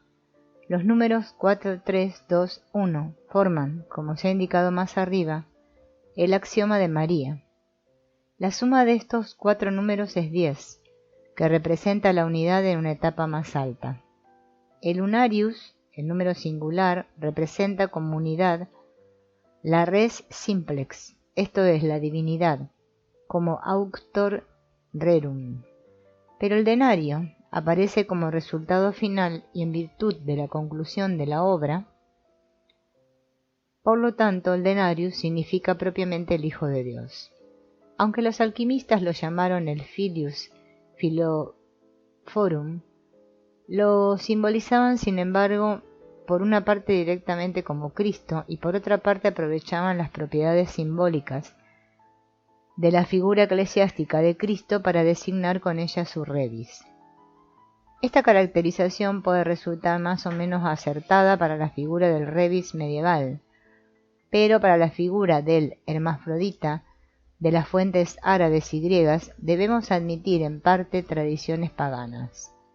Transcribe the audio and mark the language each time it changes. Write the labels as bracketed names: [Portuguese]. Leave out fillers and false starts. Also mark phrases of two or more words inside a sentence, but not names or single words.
[Spanish] Los números 4, 3, 2, 1 forman, como se ha indicado más arriba, el axioma de María. La suma de estos 4 números es 10, que representa la unidad en una etapa más alta. El unarius, el número singular, representa como unidad la [Latin] res simplex, [Spanish] esto es, la divinidad, como [Latin] auctor rerum. [Spanish] Pero el denario aparece como resultado final y en virtud de la conclusión de la obra. Por lo tanto, el denarius significa propiamente el Hijo de Dios. Aunque los alquimistas lo llamaron el [Latin] filius philophorum, [Spanish] lo simbolizaban sin embargo por una parte directamente como Cristo y por otra parte aprovechaban las propiedades simbólicas de la figura eclesiástica de Cristo para designar con ella su rebis. Esta caracterización puede resultar más o menos acertada para la figura del rebis medieval, pero para la figura del hermafrodita de las fuentes árabes y griegas debemos admitir en parte tradiciones paganas.